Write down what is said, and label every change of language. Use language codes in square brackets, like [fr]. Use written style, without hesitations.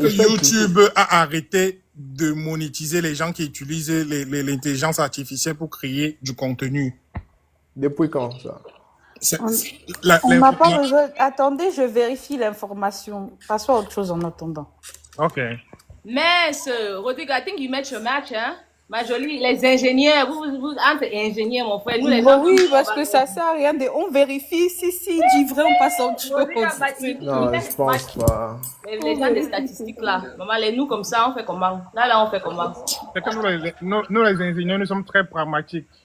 [fr] YouTube a arrêté de monétiser les gens qui utilisent l'intelligence artificielle pour créer du contenu. Depuis quand ça? On n'a pas besoin. Attendez, je vérifie l'information. Passons à autre chose en attendant. Ok. [en] Mais, Rodrigo, I think you met your match, hein? [fr] Ma jolie, les ingénieurs, vous entre ingénieurs, mon frère. Nous, les gens, oui, parce que ça sert à rien. On vérifie si dit vrai, on passe à autre chose. Non, je pense pas. Les gens des statistiques là. Maman, nous comme ça, on fait comment? Là, on fait comment? C'est que nous, les ingénieurs, nous sommes très pragmatiques.